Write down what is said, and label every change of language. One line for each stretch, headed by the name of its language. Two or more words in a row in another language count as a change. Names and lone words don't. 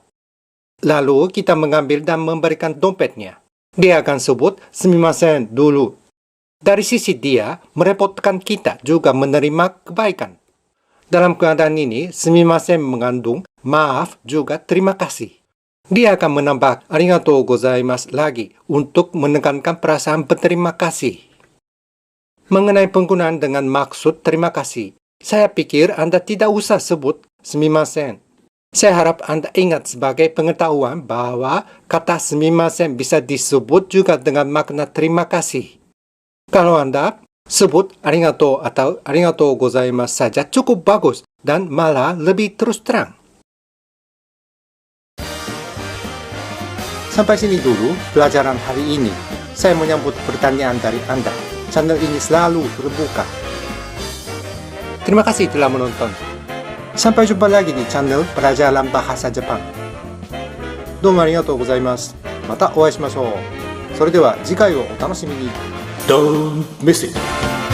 Indonesian: Lalu kita mengambil dan memberikan dompetnya. Dia akan sebut sumimasen dulu. Dari sisi dia, merepotkan kita juga menerima kebaikan. Dalam keadaan ini, sumimasen mengandung maaf juga terima kasih. Dia akan menambah
Japanese: ありがとうございます
Indonesian: lagi untuk menekankan perasaan berterima kasih. Mengenai penggunaan dengan maksud terima kasih, saya pikir Anda tidak usah sebut sumimasen. Saya harap Anda ingat sebagai pengetahuan bahwa kata sumimasen bisa disebut juga dengan makna terima kasih. Kalau Anda sebut arigatou atau
Japanese: ありがとうございます
Indonesian: saja cukup bagus dan malah lebih terus terang. Sampai sini dulu pelajaran hari ini. Saya menyambut pertanyaan dari Anda. Channel ini selalu terbuka. Terima kasih telah menonton. Sampai jumpa lagi di channel Pelajaran Bahasa Jepang.
Japanese: どうもありがとうございます。またお会いしましょう。それでは次回をお楽しみに。
English: Don't miss it!